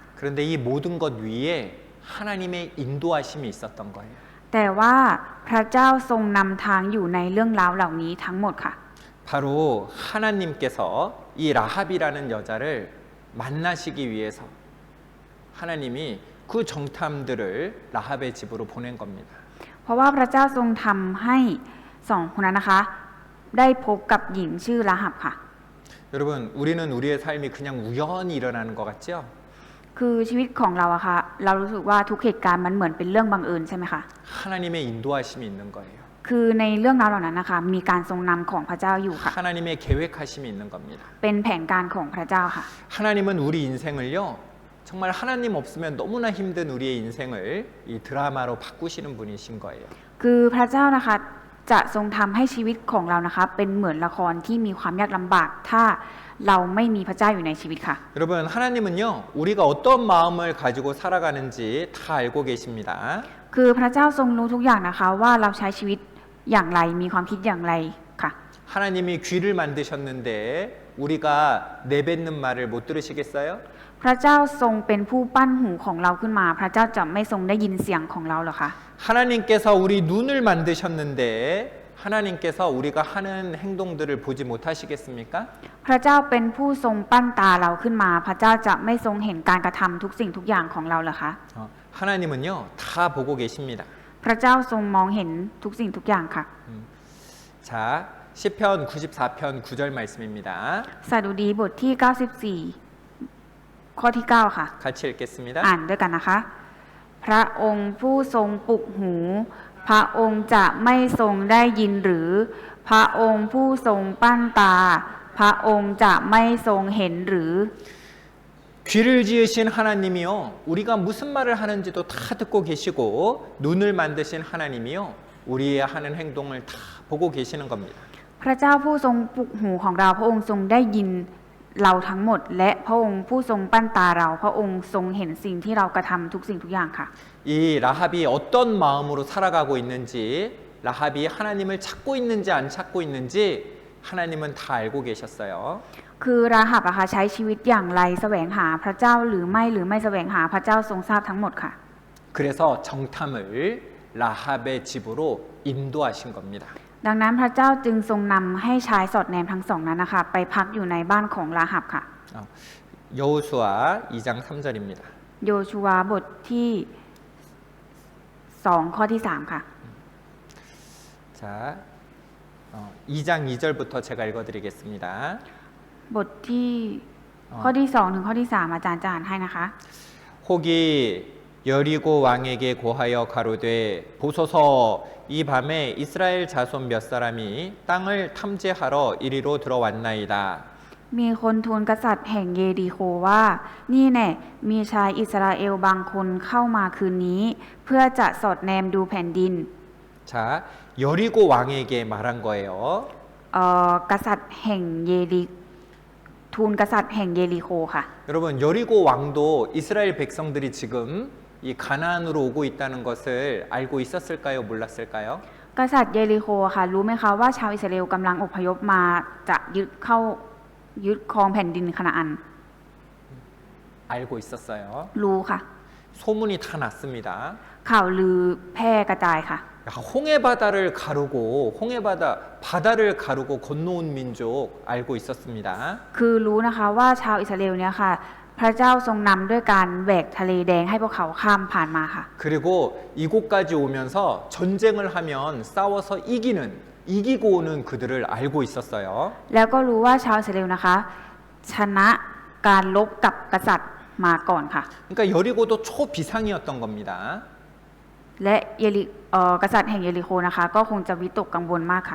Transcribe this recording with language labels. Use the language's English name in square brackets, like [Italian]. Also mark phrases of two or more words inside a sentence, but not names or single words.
[Korean] 그런데 이 모든 것 위에 하나님의 인도하심이 있었던 거예요. [Thai] แต่ว่าพระเจ้าทรงนำทางอยู่ในเรื่องราวเหล่านี้ทั้งหมดค่ะ [Korean] 바로 하나님께서 이 라합이라는 여자를 만나시기 위해서 하나님이 그 정탐들을 라합의 집으로 보낸 겁니다. [Thai] เพราะว่าพระเจ้าทรงทำให้สองคนนั้นนะคะได้พบกับหญิงชื่อราหับค่ะ [Korean] 여러분 우리는 우리의 삶이 그냥 우연히 일어나는 것 같죠? [Thai] คือชีวิตของเราอะค่ะเรารู้สึกว่าทุกเหตุการณ์มันเหมือนเป็นเรื่องบังเอิญใช่ไหมคะ [Korean] 하나님의 인도하심이 있는 거예요. [Thai] คือในเรื่องราวเหล่านั้นนะคะมีการทรงนำของพระเจ้าอยู่ค่ะ [Korean] 하나님의 계획하심이 있는 겁니다. [Thai] เป็นแผนการของพระเจ้าค่ะ [Korean] 하나님은 우리 인생을요 정말 하나님 없으면 너무나 힘든 우리의 인생을 이 드라마로 바꾸시는 분이신 거예요. [Thai] คือพระเจ้านะคะจะทรงทำให้ชีวิตของเรานะคะเป็นเหมือนละครที่มีความยากลำบากถ้าเราไม่มีพระเจ้าอยู่ในชีวิตค่ะ [Korean] 여러분 하나님은요 우리가 어떤 마음을 가지고 살아가는지 다 알고 계십니다. [Thai] คือพระเจ้าทรงรู้ทุกอย่างนะคะว่าเราใช้ชีวิตอย่างไรมีความคิดอย่างไรค่ะ [Korean] 하나님이 귀를 만드셨는데 우리가 내뱉는 말을 못 들으시겠어요? [Thai] พระเจ้าทรงเป็นผู้ปั้นหูของเราขึ้นมา พระเจ้าจะไม่ทรงได้ยินเสียงของเราหรอคะ [Korean] 하나님께서 우리 눈을 만드셨는데 하나님께서 우리가 하는 행동들을 보지 못하시겠습니까? [Thai] พระเจ้าเป็นผู้ทรงปั้นตาเราขึ้นมา พระเจ้าจะไม่ทรงเห็นการกระทำทุกสิ่งทุกอย่างของเราหรอคะ [Korean] 하나님은요 다 보고 계십니다. [Thai] พระเจ้าทรงมองเห็นทุกสิ่งทุกอย่างค่ะ [Korean] 자 시편 94편 9절 말씀입니다. [Thai] สดุดีบทที่ 94 ข้อที่ 9 ค่ะ [Korean] 같이 읽겠습니다. [Thai] อ่านด้วยกันนะคะ พระองค์ผู้ทรงปลุกหู พระองค์จะไม่ทรงได้ยินหรือ พระองค์ผู้ทรงปั้นตา พระองค์จะไม่ทรงเห็นหรือ [Korean] 귀를 지으신 하나님이요, 우리가 무슨 말을 하는지도 다 듣고 계시고 눈을 만드신 하나님이요, 우리의 하는 행동을 다 보고 계시는 겁니다. [Thai] พระเจ้าผู้ทรงปลุกหูของเราพระองค์ทรงได้ยินเราทั้งหมด และพระองค์ผู้ทรงปั้นตาเราพระองค์ทรงเห็นสิ่งที่เรากระทำทุกสิ่งทุกอย่างค่ะ [Korean] 이 라합이 어떤 마음으로 살아가고 있는지, 라합이 하나님을 찾고 있는지 안 찾고 있는지 하나님은 다 알고 계셨어요. [Thai] คือราหับอะค่ะใช้ชีวิตอย่างไรแสวงหาพระเจ้าหรือไม่แสวงหาพระเจ้าทรงทราบทั้งหมดค่ะ [Korean] 그래서 정탐을 라합의 집으로 인도하신 겁니다. [Thai] ดังนั้นพระเจ้าจึงทรงนำให้ชายสอดแนมทั้งสองนั้นนะคะไปพักอยู่ในบ้านของราหับค่ะ [Korean] 여호수아 2장 3절입니다. [Thai] โยชูวาบทที่2ข้อที่3ค่ะ [Korean] 자, 2장 2절부터 제가 읽어드리겠습니다. [Thai] บทที่ข้อที่2ถึงข้อที่3อาจารย์จะอ่านให้นะคะ [Korean] 혹이 여리고 왕에게 고하여 가로되 보소서 이 밤에 이스라엘 자손 몇 사람이 땅을 탐지하러 이리로 들어왔나이다. [Thai] มีคนทูลกษัตริย์แห่งเยริโคว่านี่แน่มีชายอิสราเอลบางคนเข้ามาคืนนี้ เพื่อจะสอดแนมดูแผ่นดิน [Korean] 자, 여리고 왕에게 말한 거예요. [Thai] กษัตริย์แห่งเยริทูลกษัตริย์แห่งเยริโคค่ะ [Korean] 여러분 여리고 왕도 이스라엘 백성들이 지금 이 가나안으로 오고 있다는 것을 알고 있었을까요? 몰랐을까요? [Thai] กษัตริย์เยริโคค่ะรู้ไหมคะว่าชาวอิสราเอลกำลังอพยพมาจะยึดครองแผ่นดินคานาอัน [Korean] 알고 있었어요. [Thai] รู้ค่ะ [Korean] 소문이 다 났습니다. [Thai] ข่าวลือแพร่กระจายค่ะ [Korean] 홍해바다를 가르고 바다를 가르고 건너온 민족 알고 있었습니다. [Thai] คือรู้นะคะว่าชาวอิสราเอลเนี่ยค่ะ พระเจ้าทรงนำด้วยการแหวกทะเลแดงให้พวกเขาข้ามผ่านมาค่ะ [Korean] 그리고 이곳까지 오면서 전쟁을 하면 싸워서 이기고 오는 그들을 알고 있었어요. [Thai] แล้วก็รู้ว่าชาวอิสราเอลนะคะ ชนะการลบกับกษัตริย์มาก่อนค่ะ [Korean] 그러니까 여리고도 초비상이었던 겁니다. [Thai] และกษัตริย์แห่งเยริโคนะคะ ก็คงจะวิตกกังวลมากค่ะ